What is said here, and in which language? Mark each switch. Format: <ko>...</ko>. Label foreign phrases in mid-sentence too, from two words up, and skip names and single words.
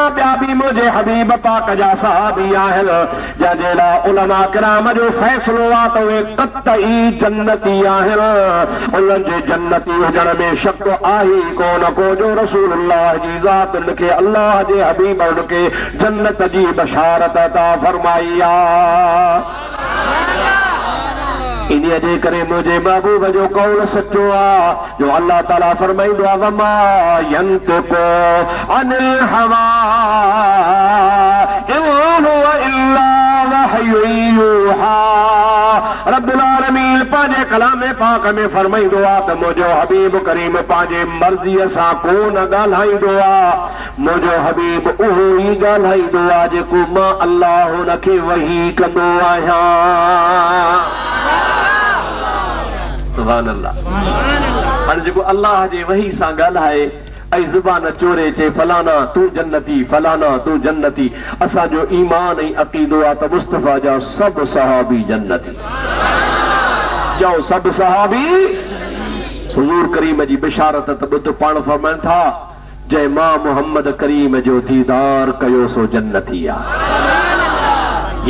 <sd>ॿिया बि मुंहिंजे हबीब पाक जा सहाबी आहिनि जंहिंजे लाइ उलमा किराम जो फ़ैसिलो आहे त उहे क़तई जन्नती आहिनि उन्हनि जे जन्नती हुजण में शक आहे ई कोन को जो रसूलुल्लाह जी ज़ात उनखे अल्लाह जे हबीब उनखे जन्नत जी बशारत अता फरमाई आहे इन्हीअ जे करे मुंहिंजे महबूब जो कौल सचो आहे जो अल्लाह ताला फरमाईंदो आहे</sd> <ar>وما ينطق عن الهوى إن هو إلا وحي يوحى رب العالمين</ar> <sd>पंहिंजे कलाम पाक में फरमाईंदो आहे त मुंहिंजो हबीब करीम पंहिंजे मर्ज़ीअ सां कोन ॻाल्हाईंदो आहे मुंहिंजो हबीब उहो ई ॻाल्हाईंदो आहे जेको मां अल्लाह हुनखे वही कंदो आहियां</sd> <ar>سبحان الله</ar> <sd>हाणे जेको अल्लाह जे वही सां ॻाल्हाए ऐं ज़ुबान चोरे चे फलाना तू जन्नती, फलाना तू जन्नती। असांजो ईमान ऐं अक़ीदो आहे त मुस्तफ़ा जा सब सहाबी जन्नती। चओ सब सहाबी। हुज़ूर करीम जी बिशारत त ॿुध, पाण फरमाइनि था जंहिं मां मोहम्मद करीम जो दीदार कयो सो जन्नती आहे।</sd>